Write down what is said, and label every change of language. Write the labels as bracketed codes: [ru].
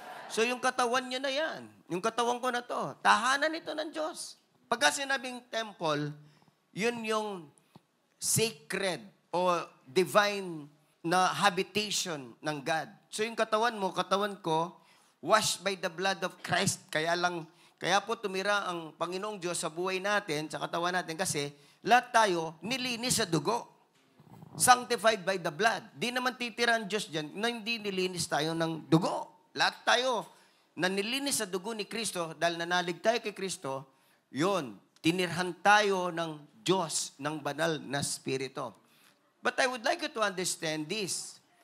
[tl] So yung katawan nyo na yan, yung katawan ko na to, tahanan ito ng Diyos. Pagka sinabing temple, yun yung sacred o divine na habitation ng God. So yung katawan mo, katawan ko, [en] washed by the blood of Christ. [tl] Kaya po tumira ang Panginoong Diyos sa buhay natin, sa katawan natin, kasi lahat tayo nilinis sa dugo. [en] Sanctified by the blood. [tl] Di naman titira ang Diyos dyan na hindi nilinis tayo ng dugo. Lahat tayo na nilinis sa dugo ni Kristo, dahil nanalig tayo kay Kristo, yun, tinirhan tayo ng Diyos, ng banal na Espiritu. [en] But I would like you to understand this.